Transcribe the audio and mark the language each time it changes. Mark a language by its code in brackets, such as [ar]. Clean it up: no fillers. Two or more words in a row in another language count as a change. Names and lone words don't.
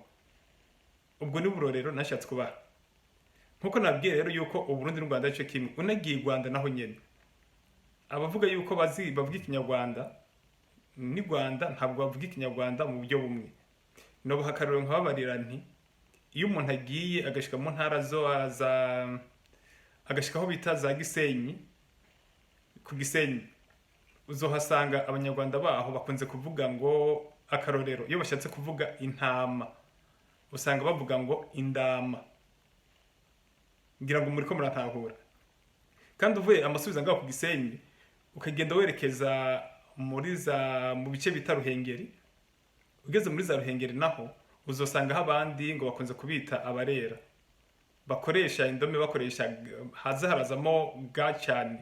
[rn] Ubwo ni burorero nashatse kubaha. Nkuko nabwiye rero yuko Uburundi n'u Rwanda cyo kimwe, unagiye i Rwanda naho nyene abavuga yuko bavuga ikinyarwanda ni Rwanda ntabwo bavuga ikinyarwanda mu buryo bumwe. No bahakariro nkababarira nti iyo umuntu agiye agashika mu ntara agashika aho bita za Gisenyi, ku Gisenyi uzohasanga abanyarwanda baho bakunze kuvuga ngo akarorero iyo bashatse kuvuga intama usanga bavuga ngo indama. Ngira ngo muri ko muratahura. Kandi uvuye amasubiza ngaho ku Gisenyi ukagenda werekeza mu bice bita Ruhengeri, ugeze muri za Ruhengeri naho uzosanga abandi ngo bakunze kubita abarera, bakoresha indome bakoresha harazamo ga cyane.